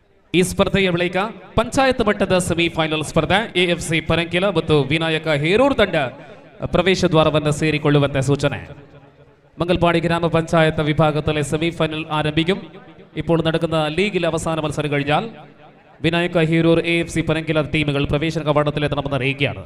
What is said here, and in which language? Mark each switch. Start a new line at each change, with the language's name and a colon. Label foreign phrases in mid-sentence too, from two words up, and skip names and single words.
Kannada: ಈ ಸ್ಪರ್ಧೆಯ ಬಳಿಕ ಪಂಚಾಯತ್ ಮಟ್ಟದ ಸೆಮಿಫೈನಲ್ ಸ್ಪರ್ಧೆ AFC ಪರಂಕಿಲ ಮತ್ತು ವಿನಾಯಕ ಹೇರೂರು ತಂಡ ಪ್ರವೇಶ ദ്വാരವನ್ನು ಸೇರಿಕೊಳ್ಳುವಂತೆ സൂചന.
Malayalam: മംഗൽപാടി ഗ്രാമപഞ്ചായത്ത് വിഭാഗത്തിലെ സെമിഫൈനൽ ആരംഭിക്കും. ഇപ്പോൾ നടക്കുന്ന ലീഗിലെ അവസാന മത്സരം കഴിഞ്ഞാൽ വിനായക ഹീരൂർ AFC പരങ്കില ടീമുകൾ പ്രവേശന കവാടത്തിലെത്തണമെന്ന് അറിയിക്കുകയാണ്.